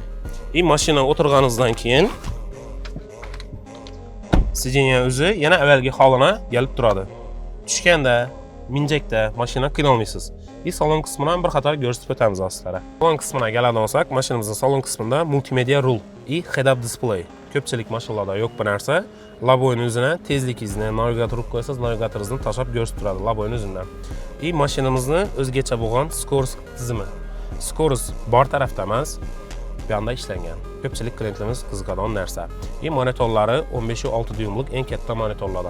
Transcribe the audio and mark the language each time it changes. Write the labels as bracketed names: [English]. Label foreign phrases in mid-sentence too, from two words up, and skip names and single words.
[Uzbek] Mashina o'tirganingizdan keyin sideniya o'zi yana avvalgi holina kelib turadi. Tushganda, minjakda mashina qiynalmaysiz. Salon qismini ham bir qator ko'rsatib o'tamiz sizlarga. Salon qismina keladigan bo'lsak, mashinamizning salon qismida multimedia rul, [English] head-up display. [Uzbek] Ko'pchilik mashinalarda yo'q bu narsa. Laboyning o'zini, tezligingizni, navigator qo'ysangiz, navigatoringizni tashab ko'rsatib turadi laboyning o'zidan. Mashinamizni o'zgacha bo'lgan skorost tizimi. Skorost bor tarafda emas, bu yoqda ishlangan. Ko'pchilik klientlarimiz qiziqadigan narsa. Monitorlari 15.6 dyumlik eng katta monitorlardan.